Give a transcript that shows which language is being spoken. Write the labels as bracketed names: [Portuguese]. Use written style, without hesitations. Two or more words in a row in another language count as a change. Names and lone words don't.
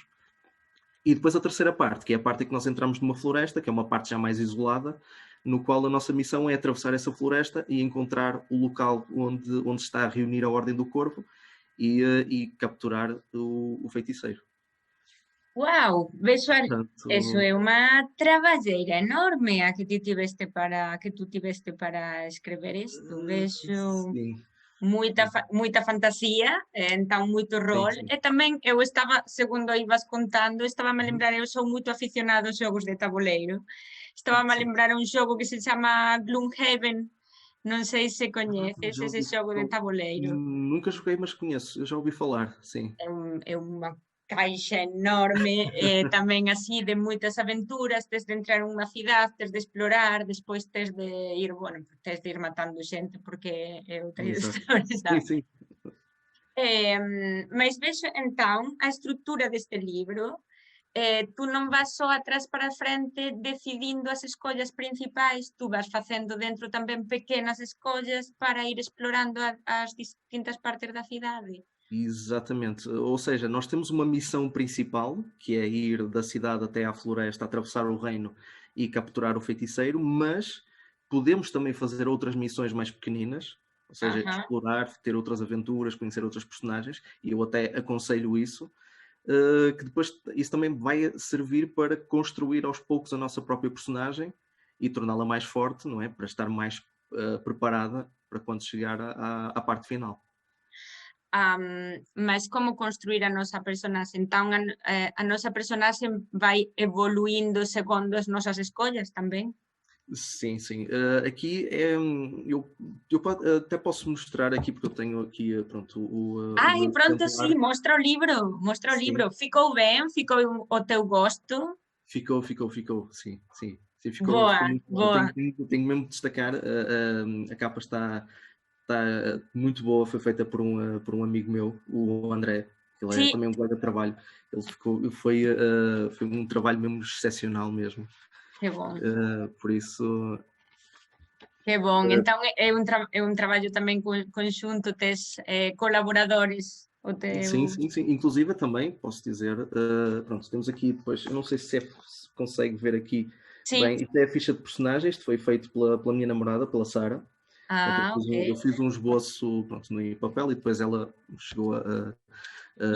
[Portuguese] E depois a terceira parte, que é a parte em que nós entramos numa floresta, que é uma parte já mais isolada, no qual a nossa missão é atravessar essa floresta e encontrar o local onde está a reunir a Ordem do Corvo e capturar o feiticeiro. Uau, Portanto, [Galician] eso é uma traballeira enorme a que tu tiveste para escrever isto. Vexo [Portuguese] sim. muita fantasía, então muito rol. Sim. [Galician] E tamén eu estaba, segundo ibas contando, estaba-me a lembrar, eu sou moito aficionado aos xogos de tabuleiro. Estaba-me a lembrar un xogo que se chama Gloomhaven. Non sei se coñeces ese xogo de tabuleiro. [Portuguese] Nunca joguei, mas conheço. Eu já ouvi falar, sim. [Galician] É unha caixa enorme, tamén así de moitas aventuras, tes de entrar en unha cidade, tes de explorar, despois tes de ir, bueno, tes de ir matando xente porque é outra [Portuguese] Exato. história, Sim, sabe? sim. [Galician] Mas vexo entón a estrutura deste libro, tú non vas só atrás para frente decidindo as escollas principais, tú vas facendo dentro tamén pequenas escollas para ir explorando as distintas partes da cidade. [Portuguese] Exatamente. Ou seja, nós temos uma missão principal, que é ir da cidade até à floresta, atravessar o reino e capturar o feiticeiro, mas podemos também fazer outras missões mais pequeninas, ou seja, Ajá. explorar, ter outras aventuras, conhecer outros personagens, e eu até aconselho isso, que depois isso também vai servir para construir aos poucos a nossa própria personagem e torná-la mais forte, não é? Para estar mais preparada para quando chegar à parte final. [Galician] Mas como construir a nosa personaxe? Entón, a nosa personaxe vai evoluindo segundo as nosas escollas tamén? [Portuguese] Sim, sim. Aqui é. Até posso mostrar aqui, porque eu tenho aqui pronto, o [Galician] Ai, [Portuguese] meu [Galician] pronto, sí, [Portuguese] exemplar. [Galician] mostra o libro, mostra o [Portuguese] Sim, [Galician] libro. Ficou ben? Ficou o teu gosto? [Portuguese] ficou. Sim, sim. Sim, ficou [Galician] Boa, [Portuguese] muito bom. Eu [Galician] boa. [Portuguese] tenho mesmo de destacar. A capa está muito boa, foi feita por um amigo meu, o André. Ele é [Galician] Sí, [Portuguese] também um colega de trabalho. Foi um trabalho mesmo excepcional mesmo. [Galician] que bon, [Portuguese] Por isso. [Galician] que bon. Entón é un traballo tamén conxunto, tes colaboradores, o teu... [Portuguese] Sim. Inclusive também, posso dizer, pronto, temos aqui depois, eu não sei se consegue ver aqui [Galician] Sí, [Portuguese] bem, isto é a ficha de personagem, isto foi feito pela minha namorada, pela Sara. [Galician] ok. [Portuguese] Eu fiz um esboço, pronto, no papel e depois ela chegou [Galician] E